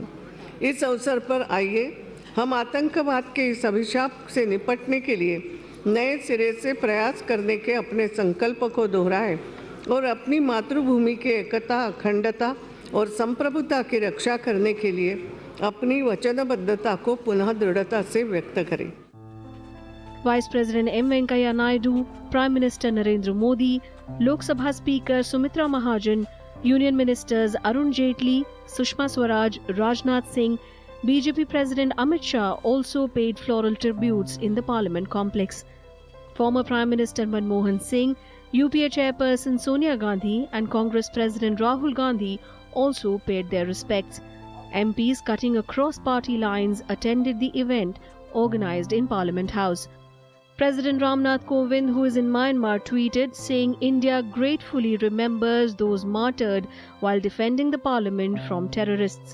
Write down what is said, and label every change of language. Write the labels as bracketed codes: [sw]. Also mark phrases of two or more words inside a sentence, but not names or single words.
[hi] इस अवसर पर आइए हम आतंकवाद के इस अभिशाप से निपटने के लिए नए सिरे से प्रयास करने के अपने संकल्प को दोहराएं और अपनी मातृभूमि के एकता, अखंडता और संप्रभुता की रक्षा करने के लिए अपनी वचनबद्धता को पुनः दृढ़ता से व्यक्त करें। [en] Vice President M. Venkaiah Naidu, Prime Minister Narendra Modi, Lok Sabha Speaker Sumitra Mahajan, Union Ministers Arun Jaitley, Sushma Swaraj, Rajnath Singh, BJP President Amit Shah also paid floral tributes in the Parliament complex. Former Prime Minister Manmohan Singh, UPA Chairperson Sonia Gandhi and Congress President Rahul Gandhi also paid their respects. MPs cutting across party lines attended the event organized in Parliament House. President Ramnath Kovind, who is in Myanmar, tweeted saying India gratefully remembers those martyred while defending the parliament from terrorists.